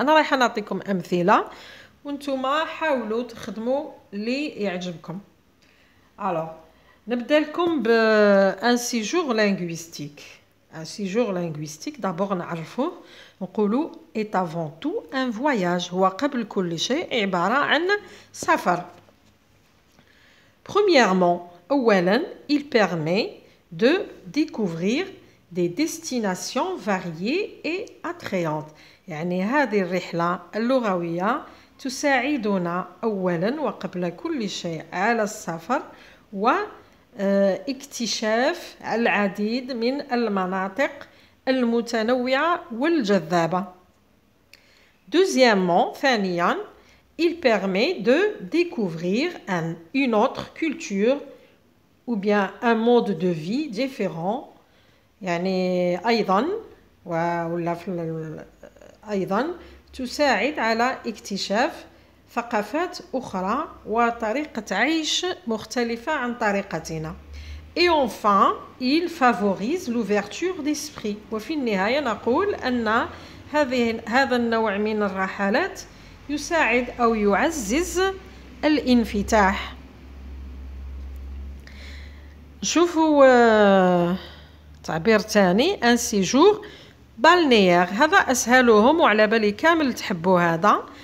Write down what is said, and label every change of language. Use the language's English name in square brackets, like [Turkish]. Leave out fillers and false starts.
[Arabic] أنا رايحة نعطيكم أمثلة وانتم حاولوا تخدموا اللي يعجبكم. [French] Alors, [Arabic] نبدأ لكم بان سيجور لينغويستيك. [French] Un séjour linguistique d'abord [Arabic] نعرفوه نقولوا [French] est avant tout un voyage، [Arabic] هو قبل كل شيء عبارة عن سفر. [French] Premièrement، [Arabic] أولاً [French] il permet de découvrir des destinations variées et attrayantes. [Arabic] يعني هذه الرحلة اللغوية تساعدنا أولاً وقبل كل شيء على السفر واكتشاف العديد من المناطق المتنوعة والجذابة. [French] Deuxièmement، [Arabic] ثانياً [French] il permet de découvrir une autre culture ou bien un mode de vie différent. [Arabic] يعني أيضاً تساعد على اكتشاف ثقافات أخرى وطريقة عيش مختلفة عن طريقتنا. [French] Et enfin, il favorise l'ouverture d'esprit. [Arabic] وفي النهاية نقول أن هذا النوع من الرحلات يساعد أو يعزز الانفتاح. شوفوا تعبير تاني [French] un séjour balnéaire، [Arabic] هذا أسهلهم وعلى بالي كامل تحبوا هذا.